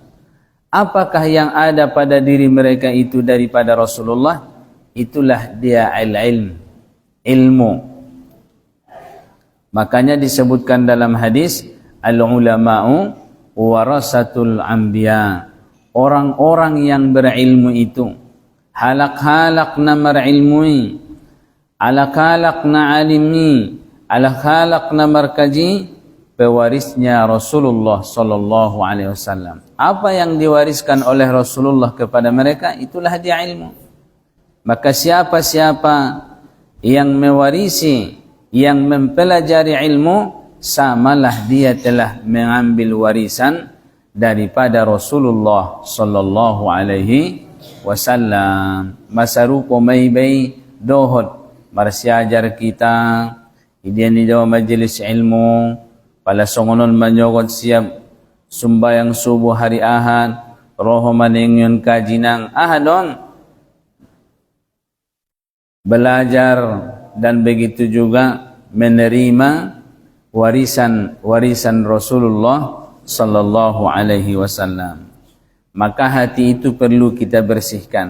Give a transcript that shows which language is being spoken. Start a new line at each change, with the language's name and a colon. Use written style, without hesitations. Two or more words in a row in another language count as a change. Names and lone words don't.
Indonesian: Apakah yang ada pada diri mereka itu daripada Rasulullah? Itulah dia ilmu. Makanya disebutkan dalam hadis,
Arabic: العلماء ورثة الأنبياء.
Indonesian: Orang-orang yang berilmu itu
Batak Mandailing: halak-halak na merilmui, halak-halak na alimi, halak-halak na markaji,
Indonesian: pewarisnya Rasulullah
Arabic: صلى الله عليه وسلم.
Indonesian: Apa yang diwariskan oleh Rasulullah kepada mereka, itulah dia ilmu. Maka siapa-siapa yang mewarisi, yang mempelajari ilmu, samalah dia telah mengambil warisan daripada Rasulullah
Arabic: صلى الله عليه وسلم.
Batak Mandailing: Masarupo maybay dohod marsiajar kita idian
Indonesian: di dalam majelis ilmu
Batak Mandailing: pala songonon manyogod siap sumbayang subuh hari Ahad, roho maningyon kajinang ahadon
Indonesian: belajar dan begitu juga menerima warisan
Batak Mandailing: Rasulullah
Arabic: صلى الله عليه وسلم.
Indonesian: Maka hati itu perlu kita bersihkan.